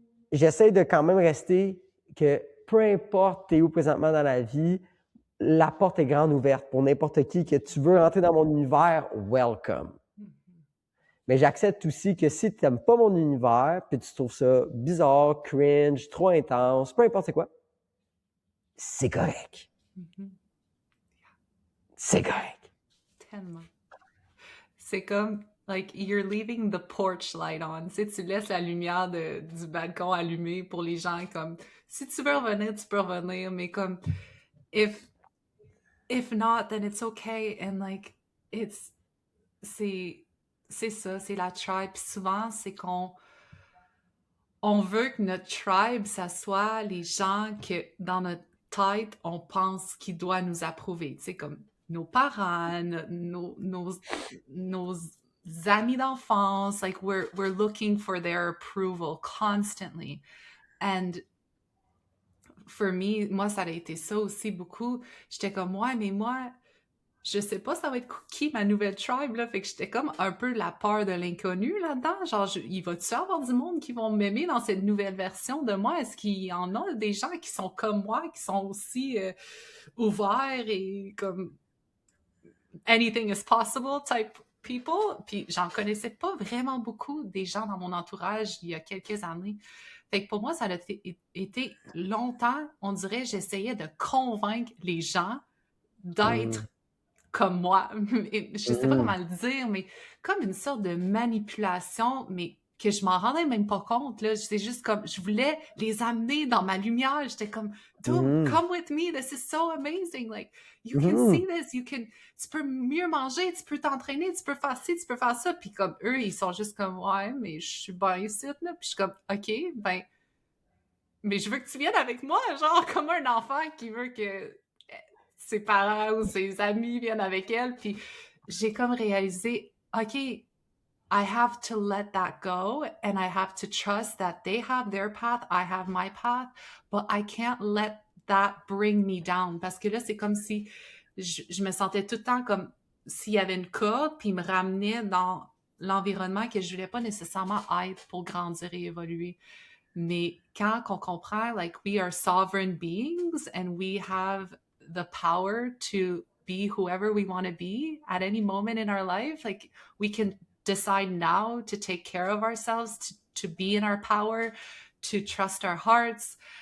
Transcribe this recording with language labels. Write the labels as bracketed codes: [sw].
[fr] J'essaie de quand même rester que peu importe t'es où présentement dans la vie, la porte est grande ouverte pour n'importe qui, que tu veux rentrer dans mon univers, welcome. Mais j'accepte aussi que si tu n'aimes pas mon univers, puis tu trouves ça bizarre, cringe, trop intense, peu importe c'est quoi, c'est correct. C'est correct. Tellement. C'est comme, [en] like, you're leaving the porch light on. [fr] Tu sais, tu laisses la lumière du balcon allumée pour les gens, comme, si tu veux revenir, tu peux revenir, mais comme, [en] if not, then it's okay. And like, [fr] c'est ça, c'est la tribe. Puis souvent, c'est on veut que notre tribe, ça soit les gens que dans notre tête, on pense qu'ils doivent nous approuver. Tu sais, comme nos parents, nos amis d'enfance, [en] like we're looking for their approval constantly. And for me, [fr] moi, ça a été ça aussi beaucoup. J'étais comme, ouais, mais moi, je sais pas ça va être qui ma nouvelle tribe, là. Fait que j'étais comme un peu la peur de l'inconnu là-dedans. Genre, il va-tu avoir du monde qui vont m'aimer dans cette nouvelle version de moi? Est-ce qu'il y en a des gens qui sont comme moi, qui sont aussi ouverts et comme [en] anything is possible type people? [fr] Puis j'en connaissais pas vraiment beaucoup des gens dans mon entourage il y a quelques années. Fait que pour moi, ça a été longtemps, on dirait, j'essayais de convaincre les gens d'être comme moi. Je sais pas comment le dire, mais comme une sorte de manipulation, mais que je m'en rendais même pas compte, là. C'est juste comme, je voulais les amener dans ma lumière. J'étais comme, [en] dude, come with me, this is so amazing. Like, you can see this, [fr] tu peux mieux manger, tu peux t'entraîner, tu peux faire ci, tu peux faire ça. Puis comme, eux, ils sont juste comme, ouais, mais je suis bien ici, là. Puis je suis comme, OK, ben, mais je veux que tu viennes avec moi, genre, comme un enfant qui veut que ses parents ou ses amis viennent avec elle. Puis j'ai comme réalisé, [en] OK, I have to let that go and I have to trust that they have their path, I have my path, but I can't let that bring me down. [fr] Parce que là, c'est comme si je me sentais tout le temps comme s'il y avait une corde, puis il me ramenait dans l'environnement que je voulais pas nécessairement être pour grandir et évoluer. Mais quand on comprend, [en] like, we are sovereign beings and we have the power to be whoever we want to be at any moment in our life, like, we can decide now to take care of ourselves, to be in our power, to trust our hearts,